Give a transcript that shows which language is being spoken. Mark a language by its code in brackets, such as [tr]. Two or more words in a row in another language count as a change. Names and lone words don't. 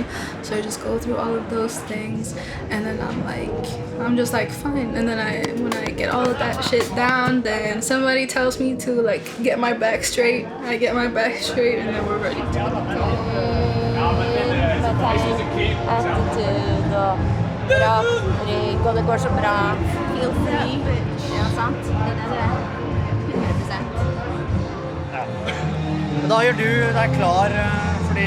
[en] So I just go through all of those things and then I'm just like fine. And then when I get all of that shit down, then somebody tells me to like get my back straight. I get my back straight and then we're ready to go. [no] Attitude og bra rygg, og det går så bra. [en] Feel free. [no] Ja, sant? Det er det. 100%. Da gjør du deg klar fordi...